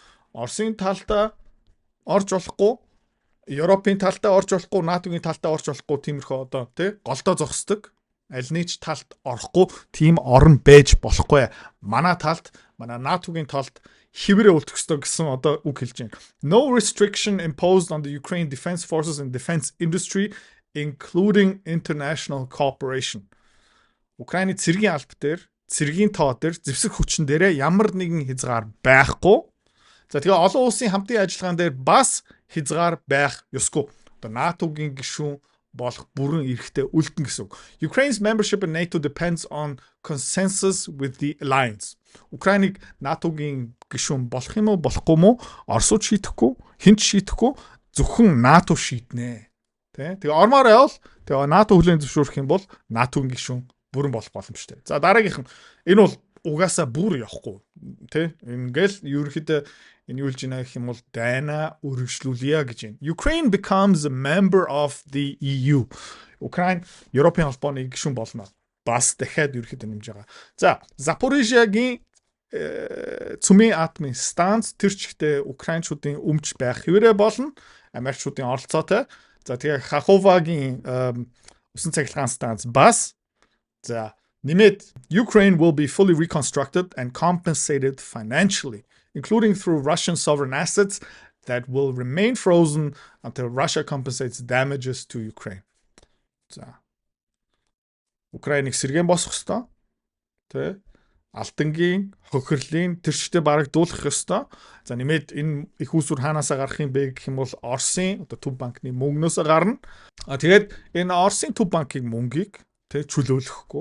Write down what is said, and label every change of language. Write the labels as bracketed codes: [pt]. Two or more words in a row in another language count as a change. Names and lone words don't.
[mn] Оросын талдаа орж болохгүй, Европын талдаа орж болохгүй, НАТО-гийн талдаа орж болохгүй тиймэрхүү одоо тий голдоо зогсдог. Аль нэг талд орохгүй тийм орн байж болохгүй. Манай талд, манай НАТО-гийн талд хിവэрэ үлдэх ёстой гэсэн одоо үг хэлж байна. [en] No restriction imposed on the Ukraine defense forces and defense industry including international cooperation. [mn] Украины цэргийн алба дээр, цэргийн тоо дээр, зэвсэг хүчин дээрээ ямар нэгэн хязгаар байхгүй. За тэгээ олон улсын хамтын ажиллагаан дээр бас хязгаар байх ёсгүй. Одоо НАТО-гийн гишүүн болох бүрэн эрэхтэй үлдэн гэсэн үг. [en] Ukraine's membership in NATO depends on consensus with the alliance. [mn] Украиныг НАТО-гийн гишүүн болох юм уу, болохгүй юм уу? Оросууд шийдэхгүй, хэн ч шийдэхгүй, зөвхөн НАТО шийднэ. Тэ? Тэгээ ормоор явал тэгээ НАТО хүлээн зөвшөөрөх юм бол НАТО-гийн гишүүн бүрэн болох боломжтой. За дараагийнх нь энэ бол угаасаа бүр явахгүй. Тэ? Ингээл ерөөхдөө энэ юу гэж нэх юм бол дайна үргэлжлүүлье гэж байна. [en] Ukraine becomes a member of the EU. [mn] Украин Европын холбооны гишүүн болно. Бас дахиад ерөөхдөө нэмж байгаа. За, Запорижиагийн цүмийн атомын станц тэр чигтээ украинчуудын өмч байх хэвээрээ болно. Америкчуудын оролцоотой. За тэгээ Хаховагийн усан цахилгаан станц бас за нэмээд [en] Ukraine will be fully reconstructed and compensated financially, including through Russian sovereign assets that will remain frozen until Russia compensates damages to Ukraine. [mn] За. Украиныг сэргээн босгох ёстой. Тэ? Алтангийн, хохирлийн тэрчтэй барагдуулах ёстой. За нэмээд энэ их усүр хаанасаа гарах юм бэ гэх юм бол Оросын одоо төв банкны мөнгнөөс гарна. Тэгээд энэ Оросын төв банкын мөнгийг тэ чөлөөлөхгүй.